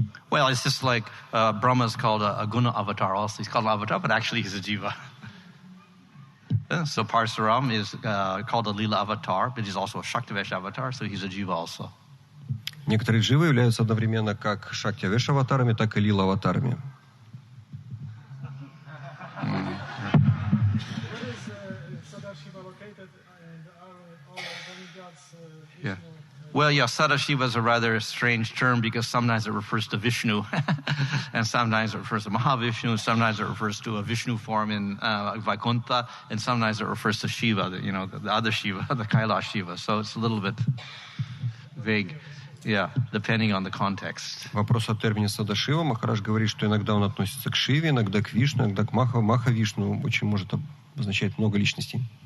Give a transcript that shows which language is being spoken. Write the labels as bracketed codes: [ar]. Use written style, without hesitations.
[en] Well, it's just like Brahma's called a Guna avatar also. He's called an avatar, but actually he's a jiva. So Parsuram is called a Leela avatar, but he's also a Shaktivesh avatar, so he's a jiva also. [ru] Некоторые дживы являются одновременно как Шактивеш аватарами, так и Лила аватарами. [en] Yeah. Well, yeah, Sadashiva is a rather strange term because sometimes it refers to Vishnu, and sometimes it refers to Mahavishnu, sometimes it refers to a Vishnu form in Vaikuntha, and sometimes it refers to Shiva, the other Shiva, the Kailash Shiva. So it's a little bit vague, yeah, depending on the context. [ru] Вопрос о термине Садашива. Махарадж говорит, что иногда он относится к Шиве, иногда к Вишну, иногда к Махавишну. Очень может означать много личностей.